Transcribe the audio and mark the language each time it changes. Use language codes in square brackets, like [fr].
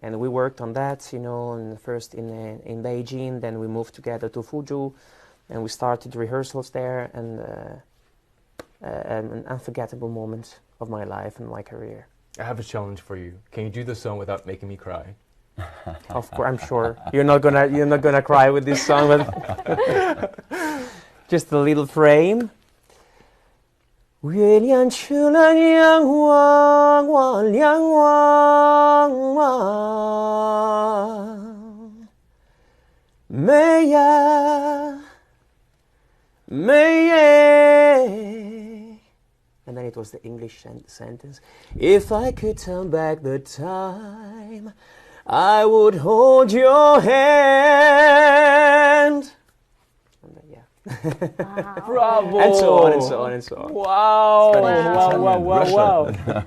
[en] And we worked on that, and first in Beijing, then we moved together to Fuzhou, and we started rehearsals there, and an unforgettable moment of my life and my career. I have a challenge for you. Can you do the song without making me cry? Of course, I'm sure you're not gonna cry with this song, but just a little frame. [zh] 月亮出来亮汪汪亮汪汪，美呀美耶。 [en] And then it was the English sentence. If I could turn back the time, I would hold your hand. And then, yeah. Bravo! And so on and so on and so on. Wow! Wow!